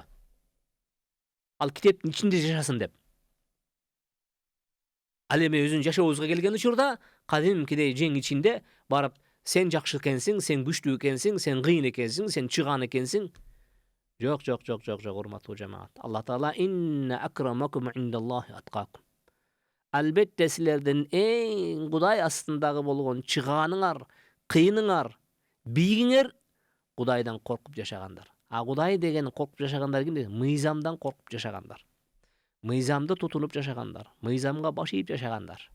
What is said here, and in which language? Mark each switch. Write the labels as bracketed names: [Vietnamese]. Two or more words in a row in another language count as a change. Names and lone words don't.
[Kyrgyz] Ал китептин ичинде жашасын деп. Ал эми өзүнүн жашообузга келген учурда кадимкидей жең ичинде барып, сен жакшы экенсиң, сен күчтүү экенсиң, сен кыйын экенсиң, сен чыгаан экенсиң. Жок, урматтуу жамаат. Алла Таала [Arabic] إن أكرمكم عند الله أتقاكم. [Kyrgyz] Албетте силердин эң Кудай астындагы болгон чыгааныңар, кыйыныңар, бийигиңер Кудайдан коркуп жашагандар. А Кудай деген коркуп жашагандар ким? Мыйзамдан коркуп жашагандар. Мыйзамды тутунуп жашагандар. Мыйзамга баш ийип жашагандар.